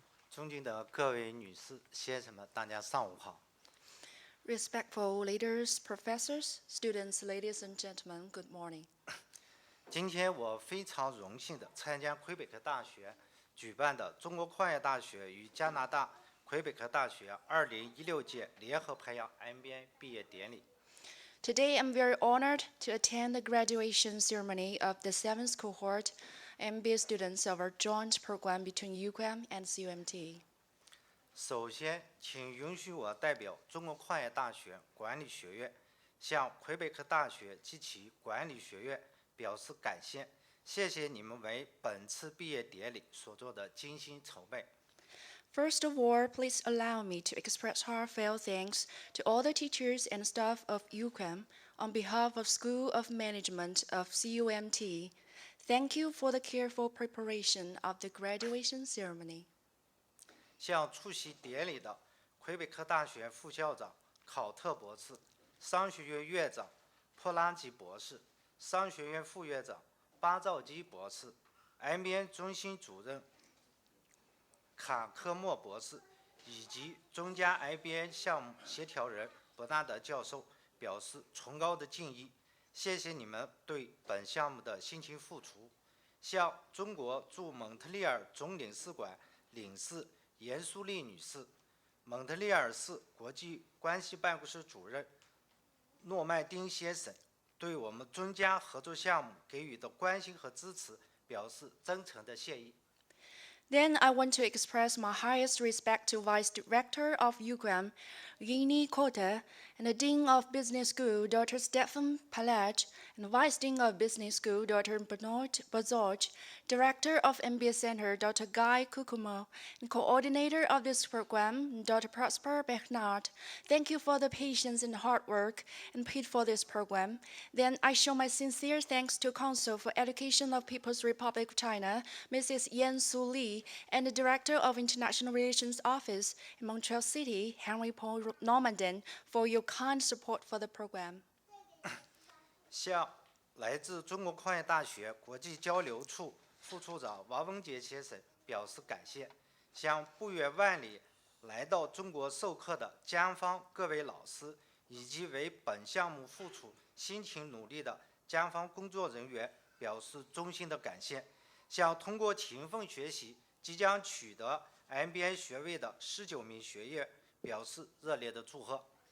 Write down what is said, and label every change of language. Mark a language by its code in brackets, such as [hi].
[zh] 尊敬的各位女士、先生们，大家上午好。 [en] Respectful leaders, professors, students, ladies and gentlemen, good morning. [zh] 今天我非常荣幸地参加魁北克大学举办的中国矿业大学与加拿大魁北克大学2016届联合培养 MBA 毕业典礼。 [en] Today, I'm very honored to attend the graduation ceremony of the 7th cohort MBA students of our joint program between UQAM and CUMT. [zh] 首先，请允许我代表中国矿业大学管理学院，向魁北克大学及其管理学院表示感谢，谢谢你们为本次毕业典礼所做的精心筹备。 [en] First of all, please allow me to express heartfelt thanks to all the teachers and staff of UQAM on behalf of School of Management of CUMT. Thank you for the careful preparation of the graduation ceremony. [zh] 向出席典礼的魁北克大学副校长考特博士、商学院院长普拉吉博士、商学院副院长巴兆基博士、MBA 中心主任卡科莫博士以及中加 MBA 项目协调人伯纳德教授表示崇高的敬意，谢谢你们对本项目的辛勤付出。向中国驻蒙特利尔总领事馆领事严淑丽女士、蒙特利尔市国际关系办公室主任诺麦丁先生对我们中加合作项目给予的关心和支持表示真诚的谢意。 [en] Then I want to express my highest respect to Vice Director of UQAM, Yini Kota, and the Dean of Business School, Dr. Stefan Palage, and Vice Dean of Business School, Dr. Bernard Bazoj, Director of MBA Center, Dr. Guy Kukumo, and Coordinator of this program, Dr. Prosper Bernard. Thank you for the patience and hard work and paid for this program. Then I show my sincere thanks to Council for Education of People's Republic of China, Mrs. Yan Su Li, and the Director of International Relations Office in Montreal City, Henry Paul Normandin, for your kind support for the program. [zh] 向来自中国矿业大学国际交流处副处长王文杰先生表示感谢，向不远万里来到中国授课的江方各位老师，以及为本项目付出辛勤努力的江方工作人员表示衷心的感谢，向通过勤奋学习即将取得 MBA 学位的19名学员表示热烈的祝贺。